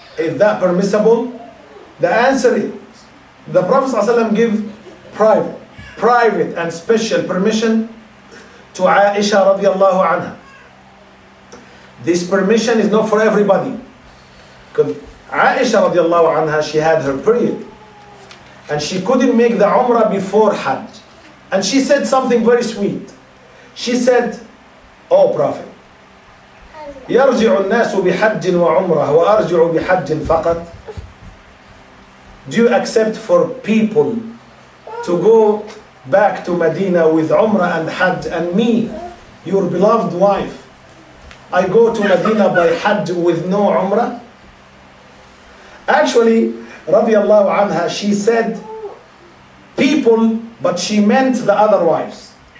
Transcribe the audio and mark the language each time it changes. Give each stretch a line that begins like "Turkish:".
English: Is that permissible? The answer is, the Prophet ﷺ gave private and special permission to Aisha radiallahu anha. This permission is not for everybody. Because Aisha radiallahu anha, she had her period. And she couldn't make the Umrah before Hajj. And she said something very sweet. She said, "Oh Prophet,
Arabic: يرجع الناس بحج وعمرة وأرجع بحج فقط."
English: Do you accept for people to go back to Medina with Umrah and Hajj, and me, your beloved wife, I go to Medina by Hajj with no Umrah? Actually, radiallahu anha, she said people, but she meant the other wives.